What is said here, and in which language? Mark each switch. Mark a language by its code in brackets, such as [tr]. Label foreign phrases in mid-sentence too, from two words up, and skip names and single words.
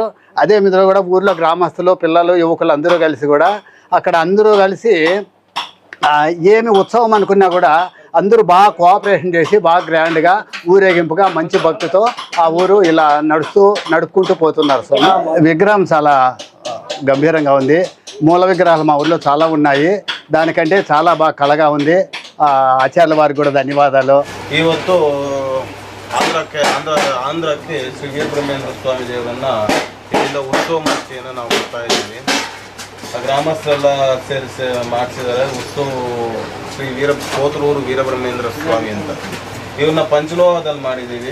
[te] అదే విధంగా కూడా ఊర్లో గ్రామస్తులు, పిల్లలు, యువకులు అందరూ కలిసి కూడా అక్కడ అందరూ కలిసి ఏమి ఉత్సవం అనుకున్నా కూడా అందరూ బాగా కోఆపరేషన్ చేసి బాగా గ్రాండ్గా ఊరేగింపుగా మంచి భక్తితో ఆ ఊరు ఇలా నడుపుకుంటూ పోతున్నారు. సో విగ్రహం చాలా గంభీరంగా ఉంది. మూల విగ్రహాలు మా ఊళ్ళో చాలా ఉన్నాయి. దానికంటే చాలా బాగా కళగా ఉంది. ఆచార్యుల వారికి కూడా ధన్యవాదాలు. [kn] ಇವತ್ತು ಆಂಧ್ರ ಆಂಧ್ರಕ್ಕೆ ಶ್ರೀ ವೀರಬ್ರಹ್ಮೇಂದ್ರ ಸ್ವಾಮಿ ದೇವರನ್ನ ಇಲ್ಲಿಂದ ಉತ್ಸವ ಮೂರ್ತಿಯನ್ನು ನಾವು ಕೊಡ್ತಾ ಇದ್ದೀವಿ. ಗ್ರಾಮಸ್ಥರೆಲ್ಲ ಸೇರಿಸಿ ಮಾಡಿಸಿದ್ದಾರೆ. ಉತ್ಸವ ಶ್ರೀ ಕೋತಲೂರು ವೀರಬ್ರಹ್ಮೇಂದ್ರ ಸ್ವಾಮಿ ಅಂತ. ಇವ್ರನ್ನ ಪಂಚಲೋಹದಲ್ಲಿ ಮಾಡಿದ್ದೀವಿ.